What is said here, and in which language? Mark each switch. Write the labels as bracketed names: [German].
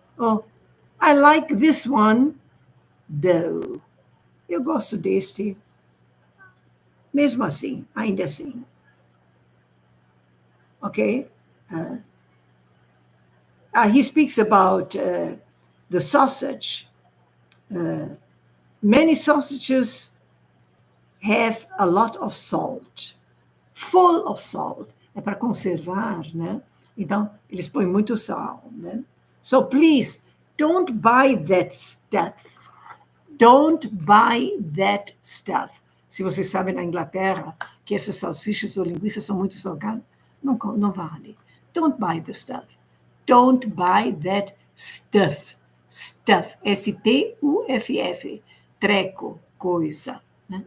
[English] Oh, I like this one, though. [Portuguese] Eu gosto deste. Mesmo assim, ainda assim. Ok? [English] He speaks about the sausage. Many sausages have a lot of salt. Full of salt. [Portuguese] É para conservar, né? Então, eles põem muito sal, né? [English] So, please, don't buy that stuff. Don't buy that stuff. [Portuguese] Se vocês sabem na Inglaterra que essas salsichas ou linguiças são muito salgadas, não vale. [English] Don't buy the stuff. Don't buy that stuff. Stuff. [Portuguese] S-T-U-F-F. Treco, coisa. Né?